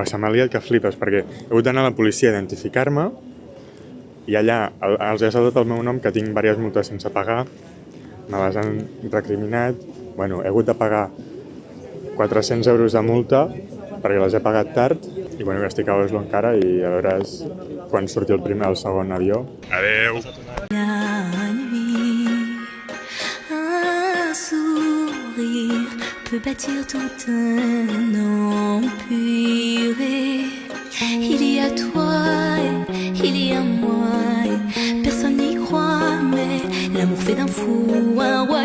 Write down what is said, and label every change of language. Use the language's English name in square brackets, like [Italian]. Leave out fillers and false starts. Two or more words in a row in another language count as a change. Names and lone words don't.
[Catalan] Buah, se m'ha liat que flipes, perquè he hagut d'anar a la policia a identificar-me I allà els he saltat el meu nom, que tinc diverses multes sense pagar, me les han recriminat, bueno, he hagut de pagar 400 euros de multa perquè les he pagat tard i bueno, estic a Oslo encara i a veure quan surti el segon avió. Adeu! [French] La nuit, un sourire peut bâtir tout un empire. Il y a toi, il y a moi, personne n'y croit, mais l'amour fait d'un fou un roi.